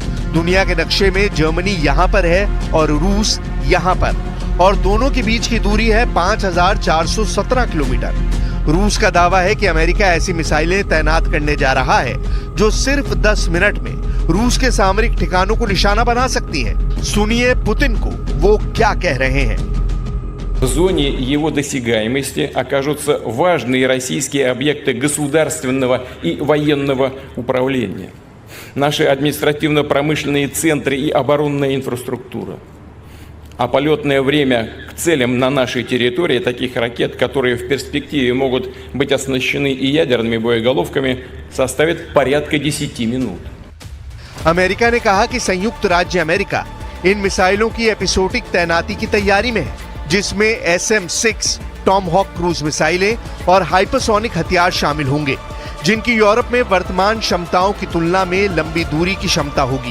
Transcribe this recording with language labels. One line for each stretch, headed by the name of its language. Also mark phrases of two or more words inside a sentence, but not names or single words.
Hindi: दुनिया के नक्शे में जर्मनी यहाँ पर है और रूस यहाँ पर, और दोनों के बीच की दूरी है 5417 किलोमीटर। रूस का दावा है कि अमेरिका ऐसी मिसाइलें तैनात करने जा रहा है जो सिर्फ 10 मिनट में रूस के सामरिक ठिकानों को निशाना बना सकती हैं। सुनिए पुतिन को वो क्या कह रहे हैं।
Russian: В зоне его досягаемости окажутся важные российские объекты государственного и военного управления, наши административно-промышленные центры и оборонная инфраструктура. А полетное время к целям на нашей территории таких ракет, которые в перспективе могут быть оснащены и ядерными боеголовками, составит порядка 10 минут.
Hindi: अमेरिका ने कहा कि संयुक्त राज्य अमेरिका इन मिसाइलों की एपिसोडिक तैनाती की तैयारी में है, जिसमें SM-6 टॉमहॉक क्रूज मिसाइलें और हाइपरसोनिक हथियार शामिल होंगे, जिनकी यूरोप में वर्तमान क्षमताओं की तुलना में लंबी दूरी की क्षमता होगी।